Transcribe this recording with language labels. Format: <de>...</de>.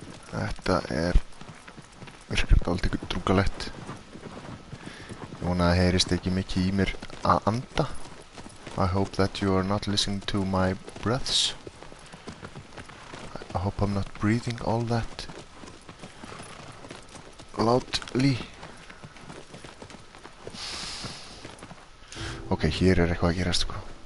<is>Þetta virkar dálítið drungalegt. Ég vona að það heyrist ekki mikið í mér að anda.</is> <en>I hope that you are not listening to my breaths. I hope I'm not breathing all that loudly.</en> <is>Ok, hér eitthvað að gerast, sko.</is>